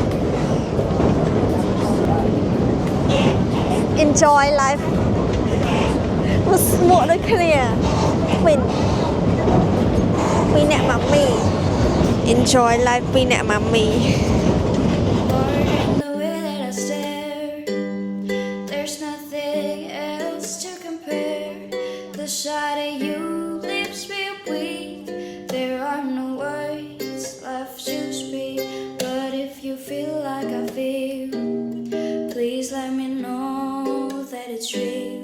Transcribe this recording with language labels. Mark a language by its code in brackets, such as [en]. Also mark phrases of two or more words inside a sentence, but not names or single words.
[en] enjoy life [km] មកស្មួកដូចគ្នាវិញពីអ្នកម៉ាមី [en] enjoy life [km] ពីអ្នកម៉ាមី [en] The way that I stare, there's nothing else to compare. The sight of you leaves me weak. There are no words left to speak. But if you feel like I feel, please let me know that it's real.